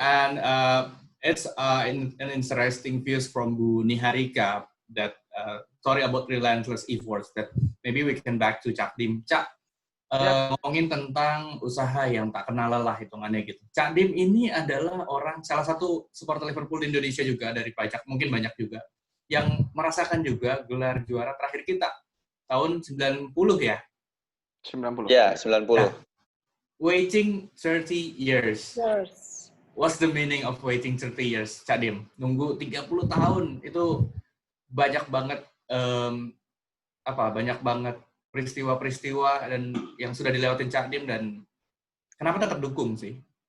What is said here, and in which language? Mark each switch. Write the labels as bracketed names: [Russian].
[English] And it's an interesting views from Bu Niharika that sorry about relentless efforts that maybe we can back to Cak Dim. [Indonesian] Cak, ngomongin tentang usaha yang tak kenal lelah hitungannya gitu. Cak Dim ini adalah salah satu supporter Liverpool di Indonesia juga dari pajak, mungkin banyak juga, yang merasakan juga gelar juara terakhir kita tahun 90 ya? 90. Ya, 90. [English] Nah, waiting 30 years. Yes. What's the meaning of waiting 30 years, Cak Dim? [Indonesian] Nunggu 30 tahun, itu banyak banget banyak banget peristiwa-peristiwa dan yang sudah dilewatin Cak Dim, dan kenapa tetap dukung sih?